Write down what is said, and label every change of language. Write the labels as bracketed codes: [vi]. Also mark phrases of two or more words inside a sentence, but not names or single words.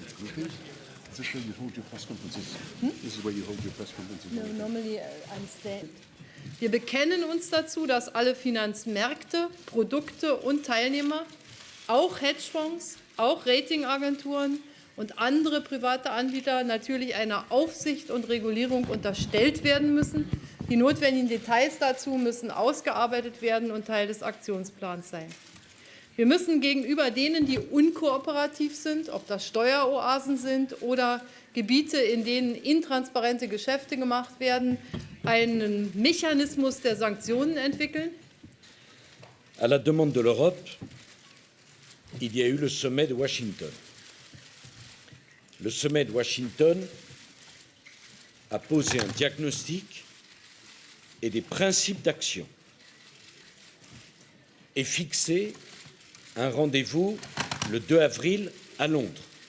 [en] Is this where you hold your press conferences? This is where you hold your press conferences? No, normally I'm staying. [de] Wir bekennen uns dazu, dass alle Finanzmärkte, Produkte und Teilnehmer, auch Hedgefonds, auch Ratingagenturen und andere private Anbieter natürlich einer Aufsicht und Regulierung unterstellt werden müssen. Die notwendigen Details dazu müssen ausgearbeitet werden und Teil des Aktionsplans sein. Wir müssen gegenüber denen, die unkooperativ sind, ob das Steueroasen sind oder Gebiete, in denen intransparente Geschäfte gemacht werden, einen Mechanismus der Sanktionen entwickeln. [fr] À la demande de l'Europe, il y a eu le sommet de Washington. Le sommet de Washington a posé un diagnostic et des principes d'action et fixé un rendez-vous le 2 avril à Londres.